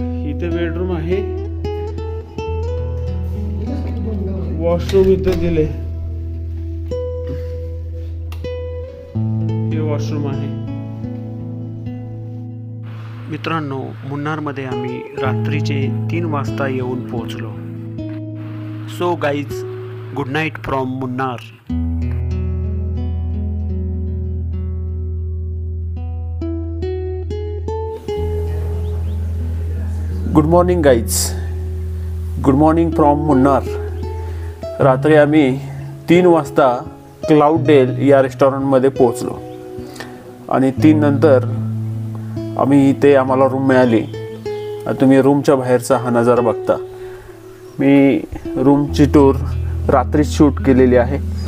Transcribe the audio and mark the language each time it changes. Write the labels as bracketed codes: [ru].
[mr] इथे बेडरूम आहे, वॉशरूम इथे दिले, हे वॉशरूम आहे। मित्रांनो, मुन्नारमध्ये आम्ही रात्रीचे 3 वाजता येऊन पोहोचलो। [en] So guys, good night from Munnar. Good morning guys, good morning from Munnar. [mr] रात्री आम्ही 3 वाजता क्लाउड डेल या रेस्टॉरंटमध्ये पोहोचलो आणि 3 नंतर आम्हाला रूम मिळाली। तुम्ही रूमच्या बाहेरचा हा नजारा बघता। मी रूमची टूर रात्री शूट केलेली आहे।